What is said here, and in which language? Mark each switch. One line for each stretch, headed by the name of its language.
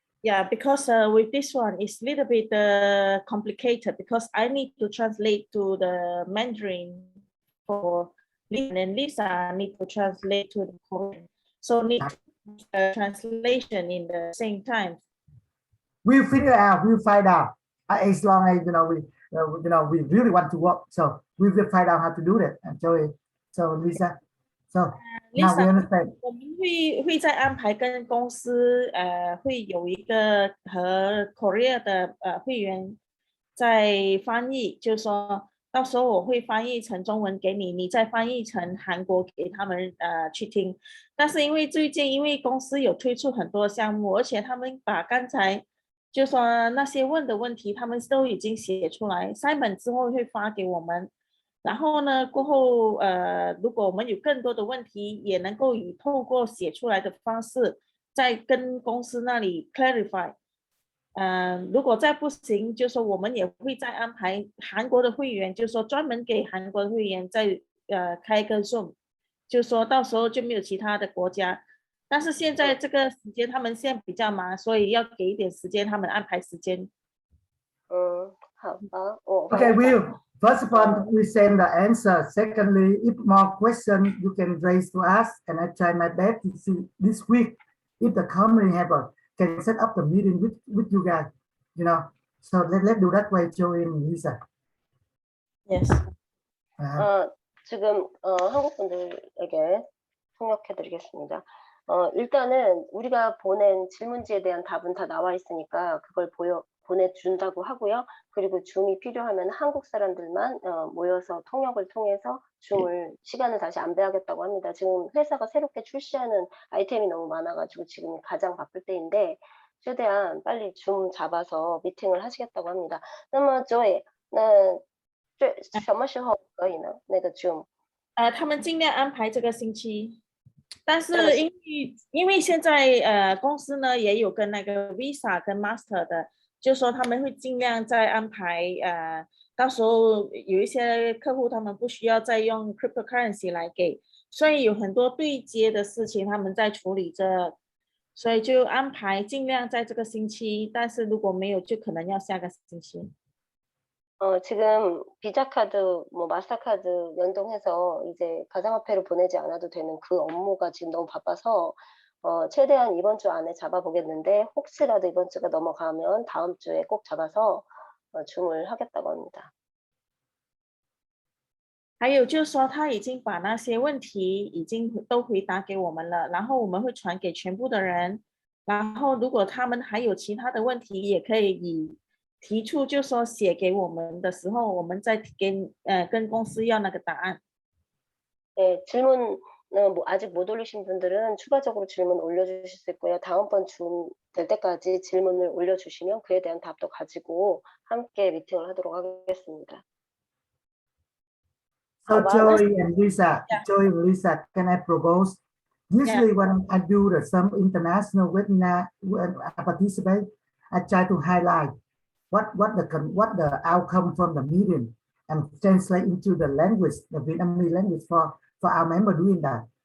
English: Yeah, because with this one, it's a little bit complicated because I need to translate to the Mandarin for Lisa, and Lisa need to translate to the Korean. So need translation in the same time. We'll figure out. We'll find out. As long as we really want to work, so we will find out how to do that. And so Lisa, so now we understand.
Chinese: 我们会再安排跟公司会有一个和 Korea 的会员在翻译，就是说到时候我会翻译成中文给你，你再翻译成韩国给他们去听。但是因为最近因为公司有推出很多项目，而且他们把刚才就说那些问的问题他们都已经写出来 ，Simon 之后会发给我们。然后呢，过后如果我们有更多的问题，也能够以透过写出来的方式，再跟公司那里 clarify。如果再不行，就说我们也会再安排韩国的会员，就说专门给韩国的会员再开个 Zoom， 就说到时候就没有其他的国家。但是现在这个时间他们现在比较忙，所以要给一点时间他们安排时间。好吧。
English: Okay, Will. First of all, we send the answer. Secondly, if more questions you can raise to us, and I try my best to see this week if the company can set up the meeting with you guys. So let's do that way, Joey and Lisa. Yes.
Korean: 지금 한국 분들에게 통역해드리겠습니다. 일단은 우리가 보낸 질문지에 대한 답은 다 나와 있으니까 그걸 보내준다고 하고요. 그리고 줌이 필요하면 한국 사람들만 모여서 통역을 통해서 시간을 다시 안배하겠다고 합니다. 지금 회사가 새롭게 출시하는 아이템이 너무 많아가지고 지금 가장 바쁠 때인데 최대한 빨리 줌 잡아서 미팅을 하시겠다고 합니다.
Chinese: 那么 Joy, 什么时候可以呢？那个 줌 他们尽量安排这个星期。但是因为现在公司呢也有跟那个 Visa 跟 Master 的，就说他们会尽量再安排到时候有一些客户他们不需要再用 cryptocurrency 来给，所以有很多对接的事情他们在处理着，所以就安排尽量在这个星期，但是如果没有就可能要下个星期。
Korean: 지금 비자카드, 마스터카드 연동해서 이제 가상화폐로 보내지 않아도 되는 그 업무가 지금 너무 바빠서 최대한 이번 주 안에 잡아보겠는데 혹시라도 이번 주가 넘어가면 다음 주에 꼭 잡아서 줌을 하겠다고 합니다.
Chinese: 还有就是说他已经把那些问题已经都回答给我们了，然后我们会传给全部的人，然后如果他们还有其他的问题也可以提出，就说写给我们的时候，我们再跟公司要那个答案。
Korean: 네, 질문 아직 못 올리신 분들은 추가적으로 질문 올려주실 수 있고요. 다음번 줌 될 때까지 질문을 올려주시면 그에 대한 답도 가지고 함께 미팅을 하도록 하겠습니다.
English: So Joey and Lisa, can I propose? Usually when I do some international webinar, when I participate, I try to highlight what the outcome from the meeting and translate into the language, the Vietnamese language for our member doing that.